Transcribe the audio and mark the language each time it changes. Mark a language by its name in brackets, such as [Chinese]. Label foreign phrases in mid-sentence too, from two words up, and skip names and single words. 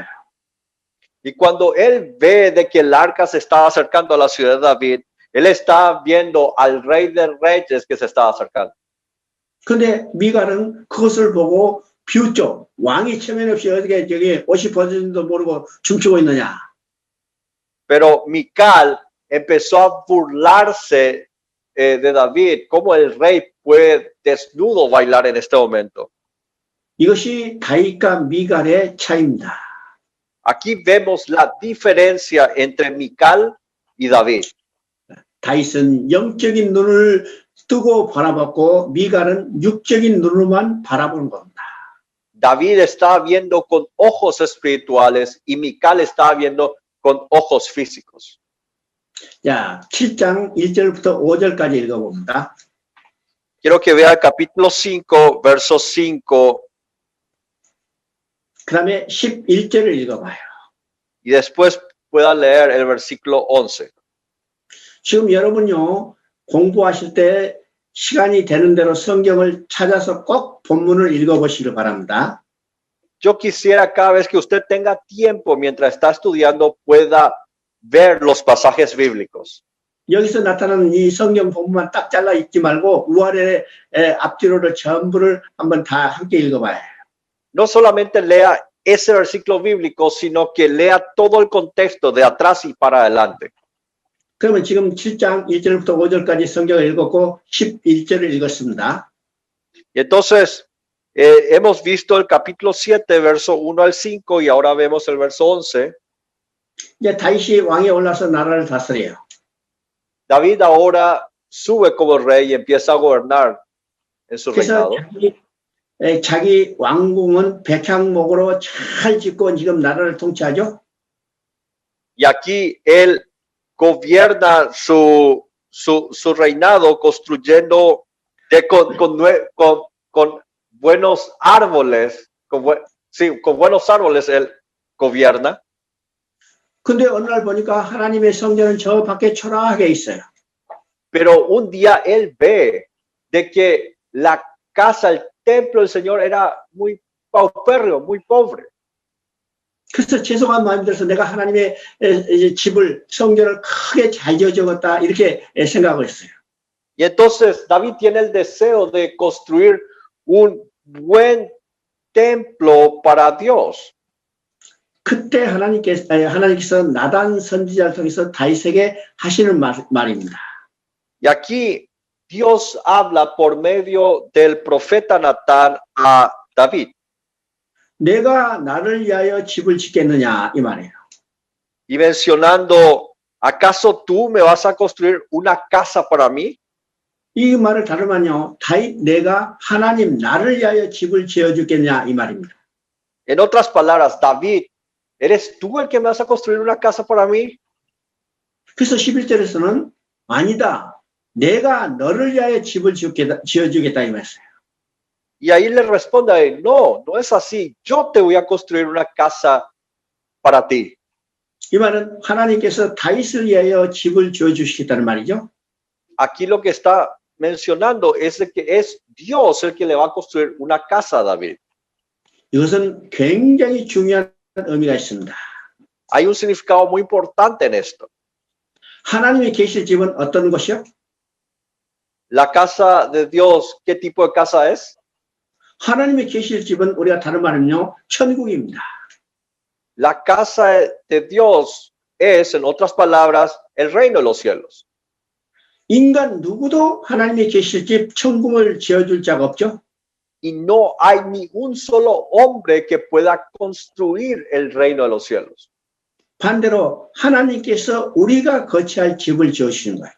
[Spanish] Y cuando él ve de que el arca se estaba acercando a la ciudad de David, él está viendo al rey de reyes que se estaba acercando. [Korean] 근데 미갈은 그것을 보고 비웃죠. 왕이 체면 없이 어떻게 저기 옷이 벗어진지도 모르고 춤추고 있느냐. [Spanish] Pero Mical empezó a burlarse de David, cómo el rey puede desnudo bailar en este momento. [Korean] 이것이 다윗과 미갈의 차이입니다. [Spanish] Aquí vemos la diferencia entre Mical y David. [Korean] 다윗은 영적인 눈을 뜨고 바라봤고 미갈은 육적인 눈으로만 바라보는 겁니다. [Spanish] David estaba viendo con ojos espirituales y Mical estaba viendo con ojos físicos. [Korean] 자, 7장 1절부터 5절까지 읽어봅니다. [Spanish] Quiero que vea el capítulo 5, verso 5. [Korean] 그 다음에 11절을 읽어봐요. [Spanish] Y después pueda leer el versículo 11. [Korean] 지금 여러분요, 공부하실 때 시간이 되는 대로 성경을 찾아서 꼭 본문을 읽어보시길 바랍니다. [Spanish] Yo quisiera cada vez que usted tenga tiempo mientras está estudiando pueda ver los pasajes bíblicos. [Korean] 여기서 나타나는 이 성경 본문만 딱 잘라 읽지 말고 우아래 앞뒤로를 전부를 한번 다 함께 읽어봐요. [Spanish] No solamente lea ese versículo bíblico, sino que lea todo el contexto de atrás y para adelante. [Korean] 그러면 지금 7장 1절부터 5절까지 성경을 읽었고 11절을 읽었습니다. [Spanish] Y entonces hemos visto el capítulo 7, verso 1 al 5 y ahora vemos el verso 11. [Korean] 이제 다윗이 왕에 올라서 나라를 다스려요. [Spanish] David ahora sube como rey y empieza a gobernar en su [Korean] 그래서 [Spanish] reinado. [Korean] 자기 왕궁은 백향목으로 잘 짓고 지금 나라를 통치하죠. [Spanish] Y aquí él gobierna su reinado construyendo con buenos árboles, con buenos árboles él gobierna. [Korean] 근데 어느 날 보니까 하나님의 성전은 저 밖에 초라하게 있어요. [Spanish] Pero un día él ve de que la casa, el templo del Señor era muy paupérrimo, muy pobre. [Korean] 그래서 죄송한 마음이 들어서 내가 하나님의 집을 성전을 크게 잘 지어주겠다 이렇게 생각을 했어요. [Spanish] Y entonces David tiene el deseo de construir un buen templo para Dios. [Korean] 그때 하나님께서 나단 선지자를 통해서 다윗에게 하시는 말입니다. [Spanish] Y aquí Dios habla por medio del profeta Natán a David. [Korean] 내가 나를 위하여 집을 짓겠느냐 이 말이에요. [Spanish] Y mencionando, ¿acaso tú me vas a construir una casa para mí? [Korean] 이 말을 다르면요, 다윗 내가 하나님 나를 위하여 집을 지어주겠냐 이 말입니다. [Spanish] En otras palabras, David, ¿eres tú el que me vas a construir una casa para mí? [Korean] 그래서 11절에서는 아니다. 내가 너를 위하여 집을 지어주겠다 이 말이에요. [Spanish] Y ahí le responde a él, no, no es así. Yo te voy a construir una casa para ti. [Korean] 이 말은 하나님께서 다윗을 위하여 집을 지어주시겠다는 말이죠. [Spanish] Aquí lo que está mencionando es de que es Dios el que le va a construir una casa a David. [Korean] 이것은 굉장히 중요한 의미가 있습니다. [Spanish] Hay un significado muy importante en esto. [Korean] 하나님이 계실 집은 어떤 것이요? [Spanish] La casa de Dios, ¿qué tipo de casa es? [Korean] 하나님이 계실 집은 우리가 다른 말은요, 천국입니다. [Spanish] La casa de Dios es, en otras palabras, el reino de los cielos. [Korean] 인간 누구도 하나님이 계실 집 천국을 지어줄 자가 없죠. [Spanish] Y no hay ni un solo hombre que pueda construir el reino de los cielos. [Korean] 반대로 하나님께서 우리가 거처할 집을 지어주시는 거예요.